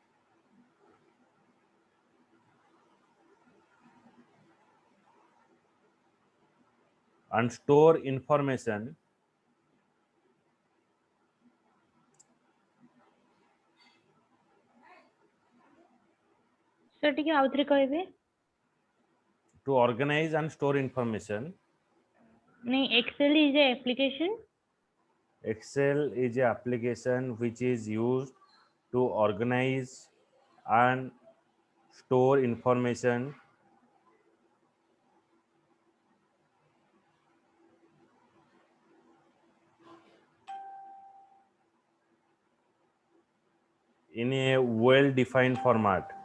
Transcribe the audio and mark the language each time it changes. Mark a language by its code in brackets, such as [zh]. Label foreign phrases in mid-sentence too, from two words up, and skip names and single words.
[en] and store information [or] ସାର ଟିକେ ଆଉଥରେ କହିବେ [en] to organize and store information. नहीं Excel is a application Excel is a application which is used to organize and store information in a well defined format.